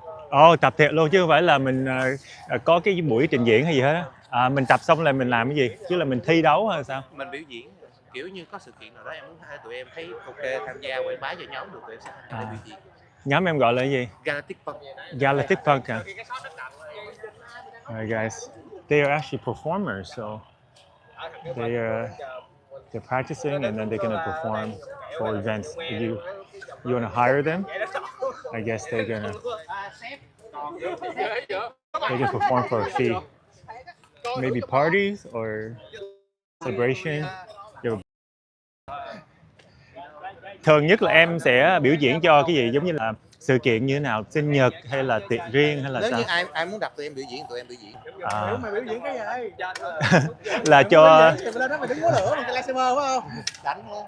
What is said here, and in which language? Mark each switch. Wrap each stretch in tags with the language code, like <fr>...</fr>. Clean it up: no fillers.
<vi>Ồ, tập thiệt luôn chứ không phải là mình có cái buổi trình diễn hay gì hết á. Mình tập xong là mình làm cái gì? Chứ là mình thi đấu hay sao? Mình biểu diễn, kiểu như có sự kiện nào đó em muốn tụi em thấy ok tham gia quảng bá cho nhóm được tụi em sẽ tham gia biểu diễn. Nhóm em gọi là cái gì? Galactic Punk. Galactic Punk à?</vi> <en>Alright guys, they are actually performers, so they're practicing and then they're gonna perform for events. If you wanna hire them, I guess they can perform for a fee. Maybe parties or celebration.</en> <vi>Thường nhất là em sẽ biểu diễn cho cái gì, giống như là sự kiện như thế nào, sinh nhật hay là tiệc riêng hay là Nếu sao? như ai muốn đặt tụi em biểu diễn, tụi em biểu diễn. Mày biểu diễn cái gì? Là cho Mày lên đó mày đứng múa lửa bằng cái lightsaber phải không? Đánh</vi>